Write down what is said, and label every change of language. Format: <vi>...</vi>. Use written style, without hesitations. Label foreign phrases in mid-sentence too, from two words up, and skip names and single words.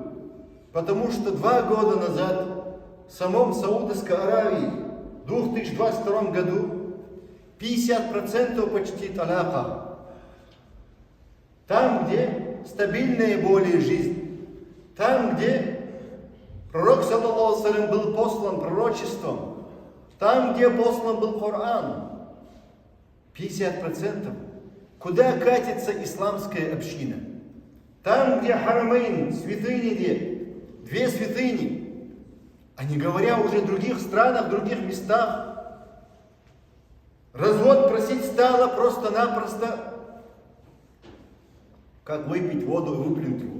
<ru>Потому что 2 года назад в самом Саудовской Аравии в 2022 году 50% почти таляка. Там, где стабильная более жизнь, там, где пророк,</ru> <ar>صلى الله عليه وسلم,</ar> <ru>был послан пророчеством, там, где послан был Коран, 50%. Куда катится исламская община? Там, где харамейн, святыни, где 2 святыни, а не говоря уже о других странах, в других местах, развод просить стало просто-напросто, как выпить воду и выплюнуть его.</ru>